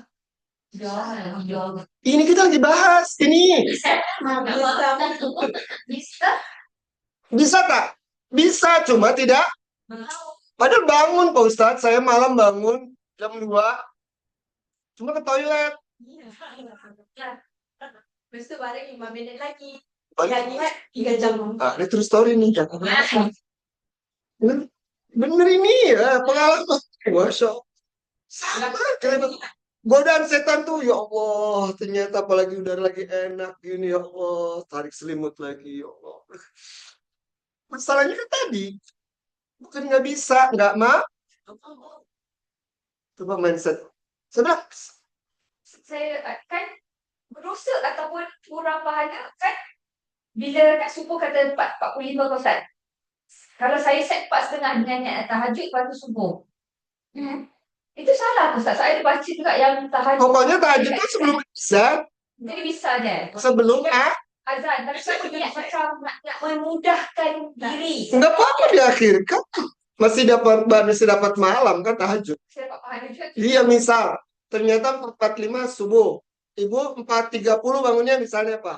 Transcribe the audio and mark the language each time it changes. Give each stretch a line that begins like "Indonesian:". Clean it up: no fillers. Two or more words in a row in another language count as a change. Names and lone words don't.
Indonesian: Jauh. Ini kita lagi bahas. Ini. Bisa. Bisa tak? Bisa, cuma tidak. Padahal bangun Pak Ustadz. Saya malam bangun jam 2. Cuma ke toilet.
Malay: Lepas tu balik 5 minit lagi. Balik. Lihat 3 jam.
Indonesian: Ini
English: true story
Indonesian: nih. Bener, bener ini ya pengalaman. Masya Allah. Sama. Godaan setan tuh, ya Allah. Ternyata apalagi udah lagi enak gini, ya Allah. Tarik selimut lagi, ya Allah. Masalahnya kan tadi. Bukan nggak bisa, nggak mau. Coba mindset. Sebenarnya
Malay: Saya kan berdosa ataupun kurang pahala kan bila kat subuh kata 4:45 kau start. Kalau saya set 4:30 dengan niat tahajud lepas tu subuh. Itu salah tu Ustaz. Saya ada baca juga yang tahajud.
Indonesian: pokoknya tahajud itu sebelum bisa.
Malay: Jadi bisa je. Sebelum Azan. Tapi saya niat macam nak memudahkan diri.
Indonesian: nggak apa-apa diakhirkan. Masih dapat malam kan tahajud. Saya dapat pahala juga. Iya misal ternyata 4:45 subuh. Ibu 4:30 bangunnya misalnya apa?